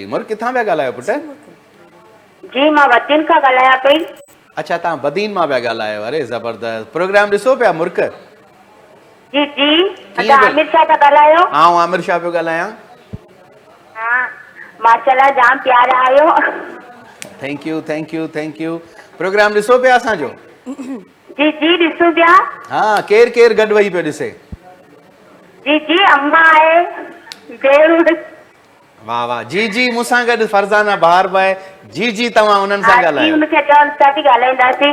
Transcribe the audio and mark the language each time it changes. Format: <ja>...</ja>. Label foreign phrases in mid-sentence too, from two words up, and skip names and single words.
<sd>मुर्क किथां पिया ॻाल्हायो पुटु? जी मां वतीन खां ॻाल्हायां पई। अच्छा तव्हां बदीन मां पिया ॻाल्हायो। अरे ज़बरदस्त। प्रोग्राम ॾिसो पिया मुर्क? जी जी कीअं पिया? आमिर शाह था ॻाल्हायो? आउं आमिर शाह पियो ॻाल्हायां। हाँ माशाल्लाह जाम प्यारा आहियो।</sd> <en>thank you thank you thank you.</en> <sd>प्रोग्राम ॾिसो पिया असांजो? जी जी ॾिसूं पिया। हाँ केरु केरु गॾु वेही पियो ॾिसे? जी जी अम्मा आहे भेण। वाह वाह। जी जी मूंसां गॾु फरज़ाना बहार भाई। जी जी तव्हां उन्हनि सां जी ॻाल्हायो। उनखे चवनि था थी ॻाल्हाईंदासीं।</sd>